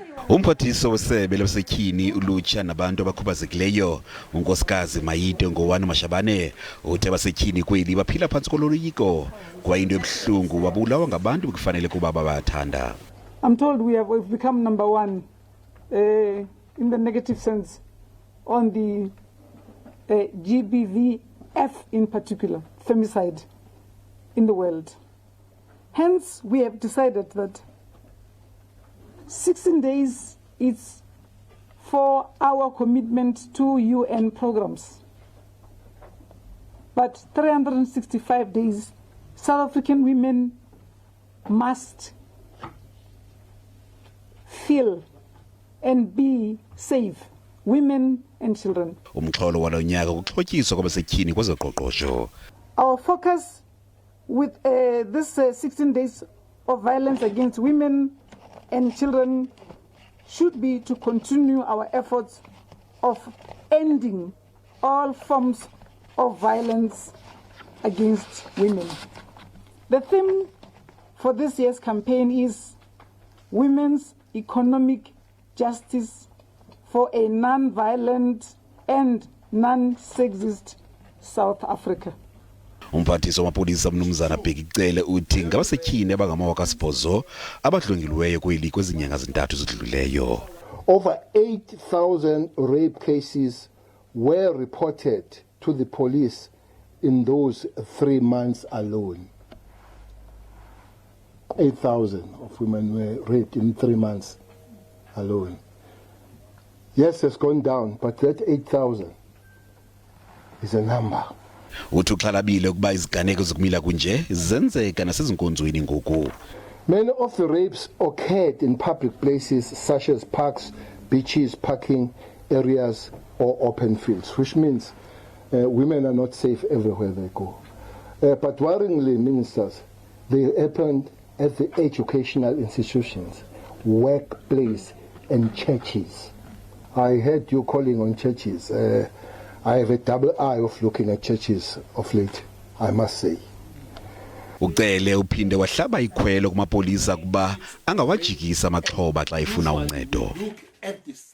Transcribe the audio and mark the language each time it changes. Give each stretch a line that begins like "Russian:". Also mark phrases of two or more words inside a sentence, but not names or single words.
Xhosa: Umphathiswa wesebe labasetyhini ulutsha nabantu abakhubazekileyo Unkosikazi Maite Nkoana-Mashabane uthi abasetyhini kweli baphila phantsi koloyiko kwayinto ebuhlungu babulawa ngabantu bekufanele kuba babathanda.
English: I'm told we've become number one in the negative sense on the GBVF in particular, femicide in the world. Hence, we have decided that 16 days is for our commitment to UN programs. But 365 days, South African women must feel and be safe, women and children.
Xhosa: Umxholo walo nyaka ukuxhotyiswa kwabasetyhini kwezoqoqosho.
English: Our focus with this 16 days of violence against women and children should be to continue our efforts of ending all forms of violence against women. The theme for this year's campaign is Women's Economic Justice for a Non-Violent and Non-Sexist South Africa.
Xhosa: Umphathiswa wamapolisa mnumzana Bheki Cele uthi ngabasetyhini abangamawaka-8 abadlwengilweyo kweli kwezinyanga zintathu zidlulileyo.
English: Over 8,000 rape cases were reported to the police in those 3 months alone. 8,000 of women were raped in 3 months alone. Yes, it's gone down, but that 8,000 is a number.
Xhosa: Uthi uxhalabile ukuba iziganeko zokumila kunje zenzeka nasezinkonzweni ngoku.
English: Many of the rapes occurred in public places such as parks, beaches, parking areas or open fields, which means women are not safe everywhere they go. But worryingly, ministers, they happened at the educational institutions, workplace and churches. I heard you calling on churches. I have a double eye of looking at churches of late, I must say.
Xhosa: Uqele uphinde wahlaba ikhwelo kumapolisa kuba angawajikisa amaxhoba xa efuna uncedo.